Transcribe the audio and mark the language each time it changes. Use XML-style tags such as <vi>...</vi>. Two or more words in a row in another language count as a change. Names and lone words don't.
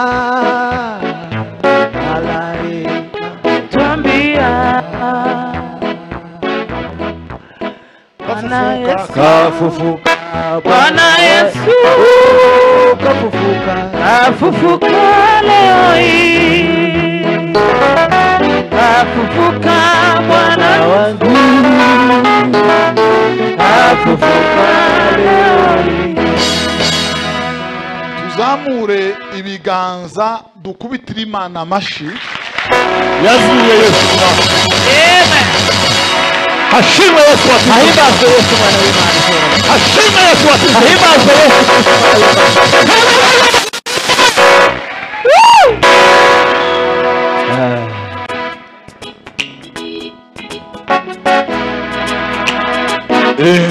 <sw>malaika ametwambia, Bwana Yesu kafufuka, Bwana Yesu kafufuka, kafufuka leo hii, kafufuka Bwana wangu, kafufuka leo hii.</sw> <rw>Tuzamure ibiganza dukubitire Imana amashi yazuye Yesu Kristo. Amen. Hashimwe Yesu wasifiwe. Ahimbazwe Yesu mwana w'Imana. Hashimwe Yesu wasifiwe. Ahimbazwe Yesu.</rw>